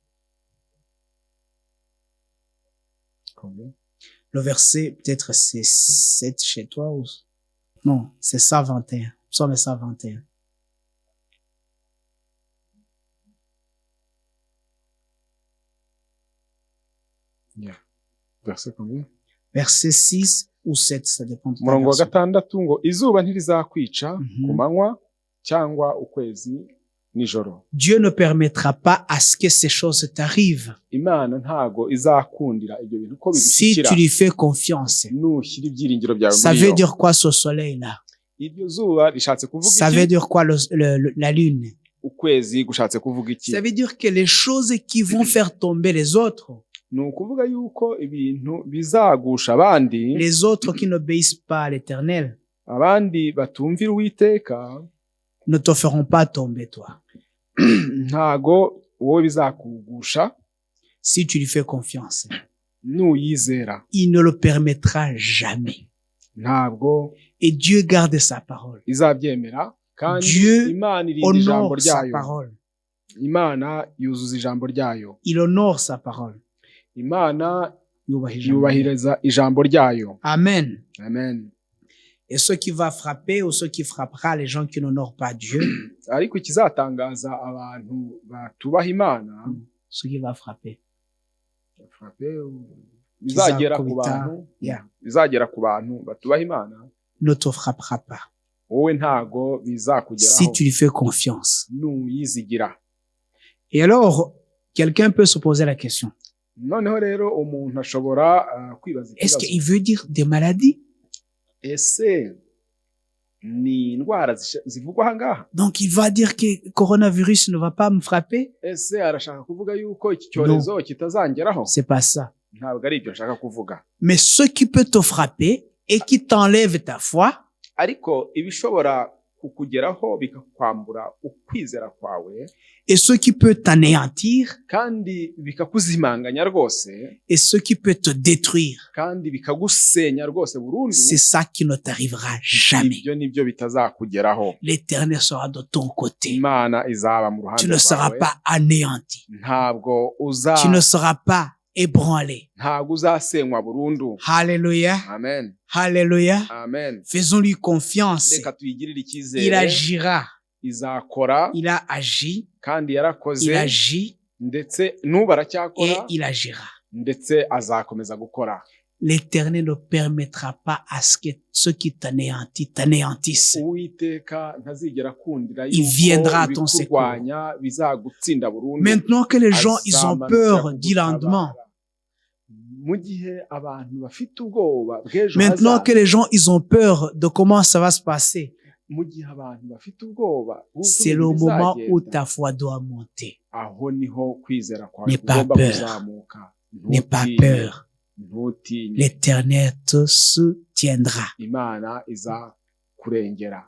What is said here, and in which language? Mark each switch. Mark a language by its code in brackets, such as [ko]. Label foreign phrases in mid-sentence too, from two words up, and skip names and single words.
[fr] Le verset, peut-être c'est 7 chez toi ou... Non, c'est 121. Psaume 121. verset combien? Verset 6 ou 7, ça dépend de ta [rw] Murongo wa [fr] version. [rw] 6 ngo izuba ntirizakwica ku manywa cyangwa ukwezi nijoro. [fr] Dieu ne permettra pas à ce que ces choses t'arrivent [rw] Imana ntago izakundira ibyo bintu ko [fr] si [rw] bigushyikira. [fr] tu lui fais confiance. [rw] Nushyira ibyiringiro byawe [fr] Ça [rw] muri [fr] veut [rw] yo. [fr] dire quoi ce soleil-là? [rw] Iryo zuba rishatse kuvuga [fr] Ça veut [rw] iki? [fr] dire quoi la lune? [rw] Ukwezi gushatse kuvuga iki? [fr] Ça veut dire que les choses qui vont faire tomber les autres, [rw] Ni ukuvuga yuko ibintu bizagusha abandi, [fr] les autres qui n'obéissent pas à l'Éternel, [rw] abandi batumvira Uwiteka, [fr] ne te feront pas tomber toi, [rw] ntago wowe bizakugusha [fr] si tu lui fais confiance. [rw] nuyizera. [fr] Il ne le permettra jamais. [rw] Ntabwo [fr] Et Dieu garde sa parole. [rw] izabyemera, kandi [fr] Dieu [rw] Imana irinda ijambo [fr] Honore sa [rw] ryayo. [fr] parole. [rw] Imana yuzuza ijambo ryayo. Il honore sa parole. Imana Yubaha ijambo. yubahiriza ijambo ryayo. [fr] Amen. [rw] Amen. [fr] Et ce qui va frapper ou ce qui frappera les gens qui n'honorent pas Dieu, [rw] ariko ikizatangaza abantu batubaha Imana, [fr] ce qui va frapper, [rw] bizagera ku bantu batubaha Imana, [fr] ne te frappera pas. [rw] wowe ntago bizakugeraho [fr] Si tu lui fais confiance. [rw] nuyizigira. [fr] Et alors, quelqu'un peut se poser la question. [rw] Noneho rero umuntu ashobora kwibaza [fr] Est-ce [rw] ikibazo, [fr] qu'il veut dire des maladies? [rw] ese ni indwara zivugwa aha ngaha? [fr] Donc, il va dire que le coronavirus ne va pas me frapper? [rw] Ese arashaka kuvuga yuko iki cyorezo kitazangeraho? [fr] C'est pas ça. [rw] Ntabwo ari ibyo nshaka kuvuga. [fr] Mais ce qui peut te frapper et qui t'enlève ta foi, [rw] Ariko ibishobora kukugeraho bikakwambura ukwizera kwawe, [fr] et ce qui peut t'anéantir, [rw] kandi bikakuzimanganya rwose, [fr] et ce qui peut te détruire, [rw] kandi bikagusenya rwose burundu, [fr] c'est ça qui ne t'arrivera jamais. [rw] ibyo nibyo bitazakugeraho. [fr] L'Éternel sera de ton côté. [rw] Imana izaba mu ruhande [fr] Tu ne seras [rw] rwawe, [fr] pas anéanti. [rw] ntabwo [fr] Tu ne seras pas ébranlé. [rw] ntabwo uzasenywa burundu. [fr] Alléluia. [rw] Amen, [fr] Alléluia. [rw] amen. [fr] Faisons-lui confiance. [rw] Reka tuyigirire [fr] Il [rw] icyizere, [fr] agira. [rw] izakora [fr] Il a agi. [rw] kandi [fr] Il [rw] yarakoze, [fr] agit. [rw] ndetse n'ubu [fr] Et [rw] aracyakora, [fr] il agira. [rw] ndetse azakomeza gukora. [fr] L'Éternel ne permettra pas à ce que ce qui t'anéantisse. [rw] Uwiteka ntazigera akundira [fr] Il viendra à ton [rw] ibikurwanya bizagutsinda burundu. [fr] Maintenant que les gens, ils ont peur du lendemain. [rw] Mu gihe abantu bafite ubwoba bw'ejo [fr] Maintenant [rw] hazaza, [fr] que les gens, ils ont peur de comment ça va se passer. [rw] mu gihe abantu bafite ubwoba bw'uko [fr] C'est le [rw] ibintu [fr] moment où [rw] bizagenda, [fr] ta foi doit monter. [rw] aho niho kwizera kwawe [fr] N'aie pas [rw] kugomba [fr] peur. [rw] kuzamuka. [fr] N'aie pas [rw] Ntutinye, [fr] peur. [rw] ntutinye. [fr] L'Éternel te soutiendra. [rw] Imana izakurengera.